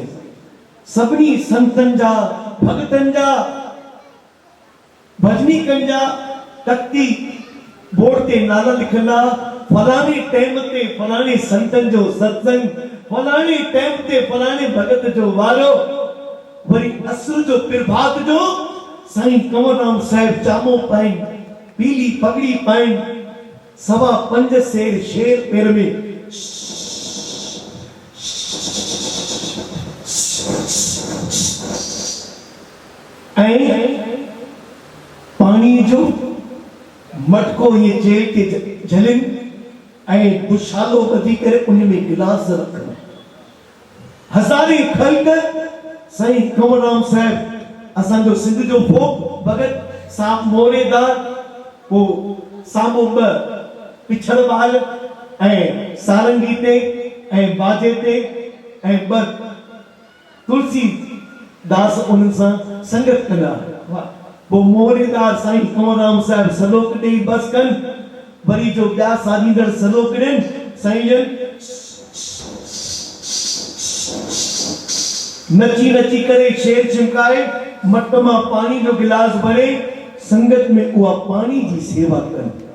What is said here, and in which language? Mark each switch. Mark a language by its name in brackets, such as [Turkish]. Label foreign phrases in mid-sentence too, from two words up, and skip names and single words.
[Sindhi] सभिनी संतनि जा भगतनि जा भजनीकनि जा तख्ती बोर्ड ते नाला लिखंदा, फलाणे टाइम ते फलाणे संतनि जो सत्संग, फलाणे टाइम ते फलाणे भगत जो वारो, वरी असुर जो प्रभात जो साईं कंवरराम साहिब चामो पाइन, पीली पगड़ी पाइन, 5.25 शेर शेर पेर में पानी जो मटको ये जेल के झलिन दुशालो बधी करे उन में गिलास रखना। हज़ारे खल्क साईं कंवरराम साहिब असां जो सिंध जो फोक भगत साहब मोरेदार वो सामो पिछड़ बाल सारंगी ते बाजे ते तुलसी दास उन्हनि सां संगत कंदा। वो मोरेदार साईं कंवरराम साहिब सलोक ॾेई बस कनि, वरी जो ॿिया साधींदड़ सलोक ॾियनि साईं जन नची नची करे शेर चिमकाए मट मां पानी जो गिलास भरे संगत में उहा पानी जी सेवा कनि।